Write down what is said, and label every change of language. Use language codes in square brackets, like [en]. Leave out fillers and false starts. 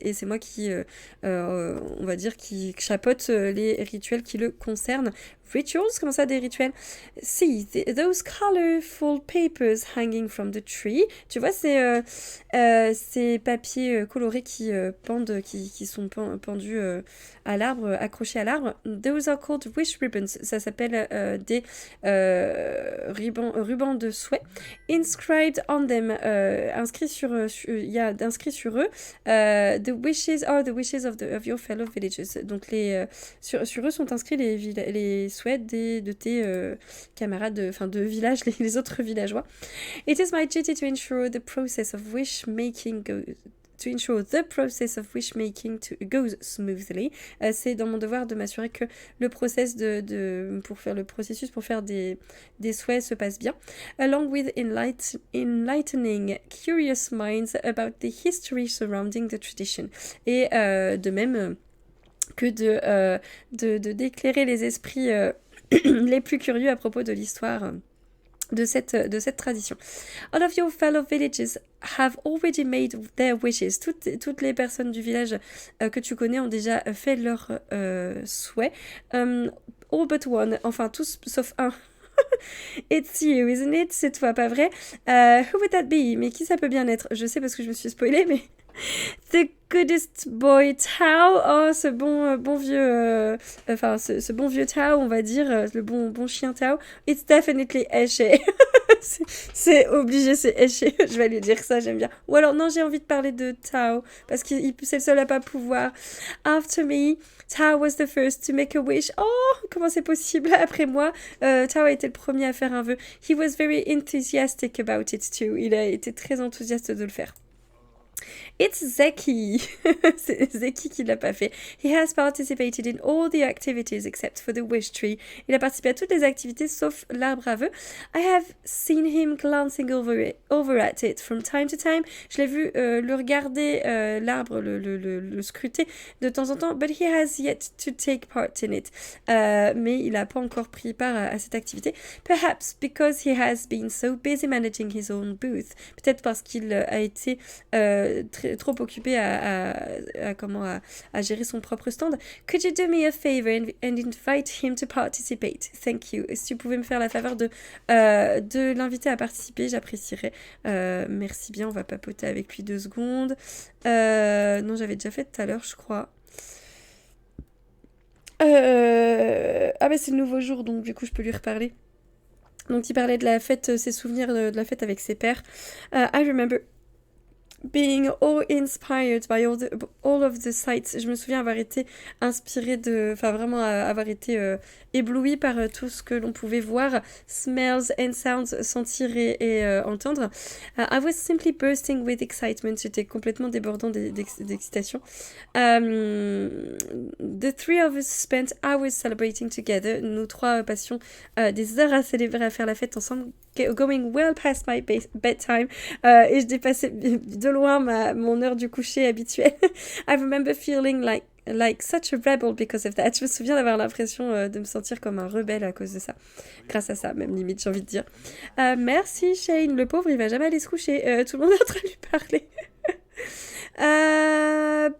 [fr] Et c'est moi qui, on va dire, qui chapeaute les rituels qui le concernent. Rituals, comment ça, des rituels? [en] See, those colorful papers hanging from the tree. [fr] Tu vois, ces papiers colorés qui pendent, qui sont pendus à l'arbre, accrochés à l'arbre. [en] Those are called wish ribbons. [fr] Ça s'appelle des rubans de souhait. [en] Inscribed on them, [fr] il y a inscrit sur eux, [en] the wishes are the wishes of your fellow villagers. [fr] Donc sur eux sont inscrits les souhaits de tes camarades, de village, les autres villageois. [en] It is my duty to ensure the process of wish making goes smoothly. [fr] C'est dans mon devoir de m'assurer que le process pour faire des souhaits se passe bien. [en] Along with enlightening curious minds about the history surrounding the tradition. [fr] Et de même que d'éclairer les esprits les plus curieux à propos de l'histoire de cette tradition. [en] All of your fellow villagers have already made their wishes. [fr] Toutes les personnes du village que tu connais ont déjà fait leurs souhaits. [en] All but one, [fr] enfin tous sauf un. [en] It's you, isn't it? [fr] C'est toi, pas vrai? [en] Who would that be? [fr] Mais qui ça peut bien être? Je sais parce que je me suis spoilée, mais... [en] The goodest boy Tao. Oh, [fr] ce bon vieux... Enfin, ce bon vieux Tao, on va dire. Le bon chien Tao. [en] It's definitely Eshe. [fr] C'est obligé, c'est Eshe. Je vais lui dire ça, j'aime bien. Ou alors, non, j'ai envie de parler de Tao. Parce que c'est le seul à pas pouvoir. [en] After me, Tao was the first to make a wish. [fr] Oh, comment c'est possible? Après moi, Tao a été le premier à faire un vœu. [en] He was very enthusiastic about it too. [fr] Il a été très enthousiaste de le faire. [en] It's Zeki. [fr] C'est Zeki qui l'a pas fait. [en] He has participated in all the activities except for the wish tree. [fr] Il a participé à toutes les activités sauf l'arbre à vœux. [en] I have seen him glancing over at it from time to time. [fr] Je l'ai vu le regarder, l'arbre, le scruter de temps en temps. [en] But he has yet to take part in it. [fr] Mais il n'a pas encore pris part à cette activité. [en] Perhaps because he has been so busy managing his own booth. [fr] Peut-être parce qu'il a été trop occupé à gérer son propre stand. [en] Could you do me a favor and invite him to participate? Thank you. [fr] Si tu pouvais me faire la faveur de l'inviter à participer, j'apprécierais. Merci bien, on va papoter avec lui 2 secondes. Non, j'avais déjà fait tout à l'heure, je crois. Ah mais c'est le nouveau jour, donc du coup je peux lui reparler. Donc il parlait de la fête, ses souvenirs de la fête avec ses pères. [en] I remember being all inspired by all of the sights. [fr] Je me souviens avoir été inspirée enfin vraiment avoir été éblouie par tout ce que l'on pouvait voir, [en] smells and sounds, [fr] sentir et entendre. [en] I was simply bursting with excitement. [fr] J'étais complètement débordant d'excitation. [en] The 3 of us spent hours celebrating together. [fr] Nous 3 passions des heures à célébrer, à faire la fête ensemble. [en] Going well past my bedtime. [fr] Et je dépassais de loin mon heure du coucher habituelle. [en] I remember feeling like such a rebel because of that. [fr] Je me souviens d'avoir l'impression de me sentir comme un rebelle à cause de ça. Grâce à ça, même limite, j'ai envie de dire. Merci Shane. Le pauvre, il va jamais aller se coucher. Tout le monde est en train de lui parler.